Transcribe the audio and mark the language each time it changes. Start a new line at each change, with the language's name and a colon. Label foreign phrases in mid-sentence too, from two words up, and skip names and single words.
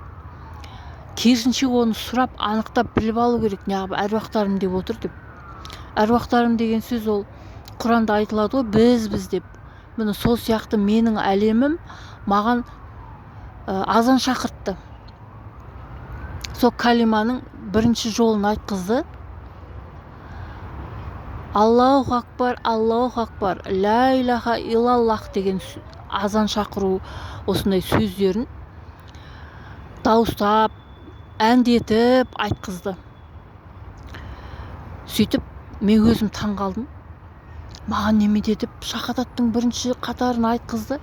Kazakh: Керісінше оны сұрап, анықтап біліп алу керек, неғып әруақтарым деп отыр деп. Әруақтарым деген сөз ол Құранда айтылады ғой, біз деп. Міне сол сияқты менің әлемім маған азан шақыртты. Сол калиманың бірінші жолын айтқызды.
Arabic: الله أكبر، الله أكبر، لا إله إلا الله
Kazakh: деген азан шақыру осындай сөздерін дауыстап, әндетіп айтқызды. Сөйтіп, мен өзім таң қалдым. Маған неме детіп, шахадаттың бірінші қатарын айтқызды.